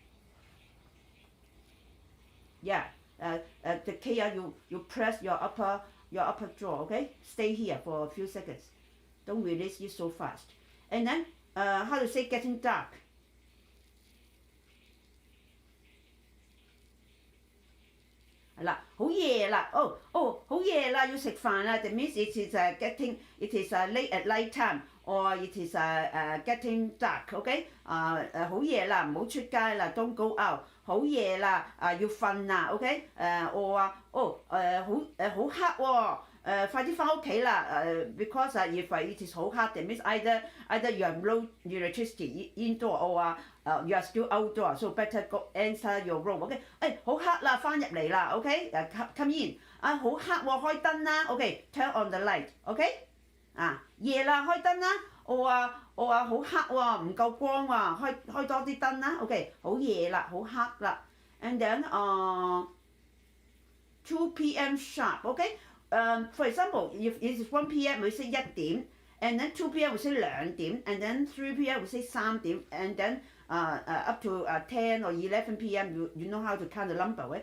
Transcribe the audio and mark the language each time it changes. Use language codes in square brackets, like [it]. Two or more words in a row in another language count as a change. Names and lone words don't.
[en] the K you press your upper jaw okay stay here for a few seconds don't release it so fast and then how to say getting dark [yue] 係啦，好夜啦，好夜啦，要食飯啦。 [en] That means it is late at night time or it is getting dark. [yue] OK， 好夜啦，唔好出街啦 ， [en] don't go out。 [yue] 好夜啦，要瞓啦。OK， 我話好黑喎。快啲翻屋企啦 [en] ！Because if it is [yue] 好黑 [en] that means either you have low electricity indoor or you are still outdoor, so better go enter your room. [yue] OK， 好黑啦，翻入嚟啦。OK， [en] come in。 [yue] 好黑喎，開燈啦。OK， [en] turn on the light。 [yue] OK，夜啦，開燈啦。我話好黑喎，唔夠光喎，開多啲燈啦。OK， 好夜啦，好黑啦。 [en] And then 2 p.m. sharp. OK。For example, if it is 1 p.m. we say 1點 and then 2 p.m. we say 2點 and then 3 p.m. we say 3點 and then up to 10 or 11 p.m. you know how to count the number, right?